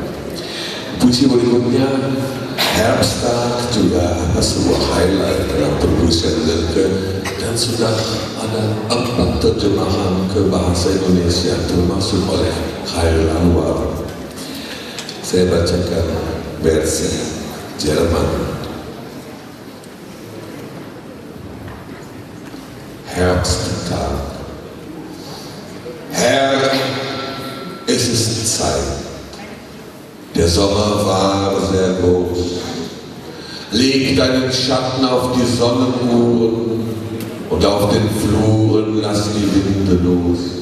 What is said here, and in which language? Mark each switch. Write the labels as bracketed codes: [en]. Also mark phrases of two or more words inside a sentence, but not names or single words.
[id] Puisi berikutnya Herbsttag juga sebuah highlight dalam perpuisian Rilke, dan sudah ada 4 terjemahan ke bahasa Indonesia termasuk oleh Khairul Anwar. Saya bacakan versi Jerman. [de] Herbsttag. Herr, es ist Zeit. Der Sommer war sehr groß. Leg deinen Schatten auf die Sonnenuhren und auf den Fluren lass die Winde los.